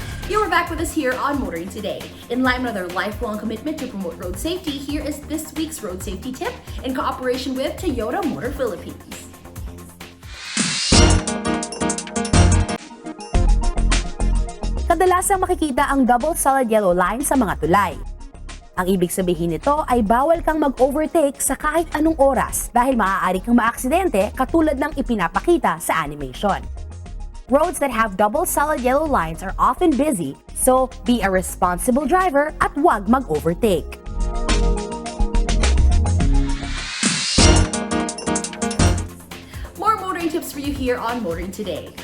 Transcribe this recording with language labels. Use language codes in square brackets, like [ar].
[en] You're back with us here on Motoring Today. In line with our lifelong commitment to promote road safety, here is this week's road safety tip in cooperation with Toyota Motor Philippines. [tl] Kadalasang makikita ang double solid yellow line sa mga tulay. Ang ibig sabihin nito ay bawal kang mag-overtake sa kahit anong oras dahil maaari kang maaksidente katulad ng ipinapakita sa animation. [en] Roads that have double solid yellow lines are often busy, so be a responsible driver [tl] at huwag mag-overtake. [en] More motoring tips for you here on Motoring Today.